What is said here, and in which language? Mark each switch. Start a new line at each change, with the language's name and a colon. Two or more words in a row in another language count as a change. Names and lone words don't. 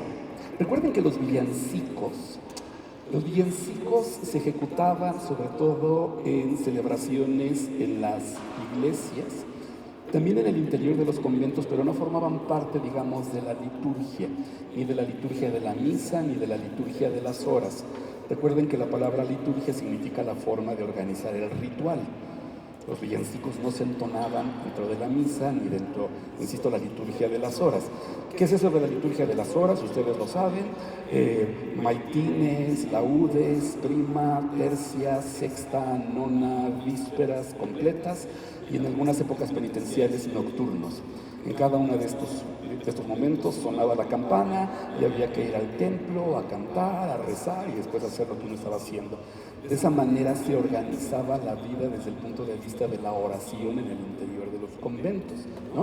Spanish: Recuerden que los villancicos se ejecutaban sobre todo en celebraciones en las iglesias, también en el interior de los conventos, pero no formaban parte, digamos, de la liturgia, ni de la liturgia de la misa, ni de la liturgia de las horas. Recuerden que la palabra liturgia significa la forma de organizar el ritual. Los villancicos no se entonaban dentro de la misa, ni dentro, insisto, la liturgia de las horas. ¿Qué es eso de la liturgia de las horas? Ustedes lo saben. Maitines, laudes, prima, tercia, sexta, nona, vísperas completas, y en algunas épocas penitenciales nocturnos. En cada uno de estos momentos sonaba la campana y había que ir al templo a cantar, a rezar y después hacer lo que uno estaba haciendo. De esa manera se organizaba la vida desde el punto de vista de la oración en el interior de los conventos, ¿no?